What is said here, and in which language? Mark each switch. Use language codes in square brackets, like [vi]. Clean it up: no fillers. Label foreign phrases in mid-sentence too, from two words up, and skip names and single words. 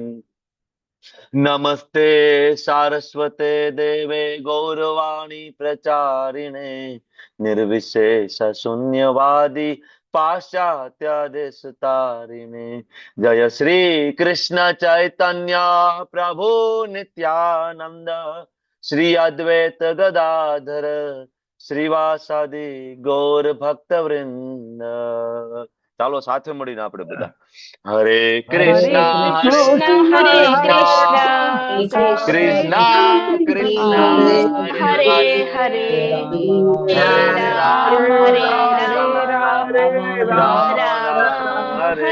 [sa] नमस्ते सारस्वते देवे गौरवाणी प्रचारिणे निर्विशेष शून्यवादी पाश्चात्य देश तारिणे. जय श्री कृष्ण चैतन्य प्रभु नित्यानंद श्री अद्वैत गदाधर श्रीवासादि गौर भक्त वृंद. [gu] ચાલો સાથે મળીને આપણે બધા હરે કૃષ્ણ હરે કૃષ્ણ કૃષ્ણ હરે હરે હરે રામ હરે રામ રામ હરે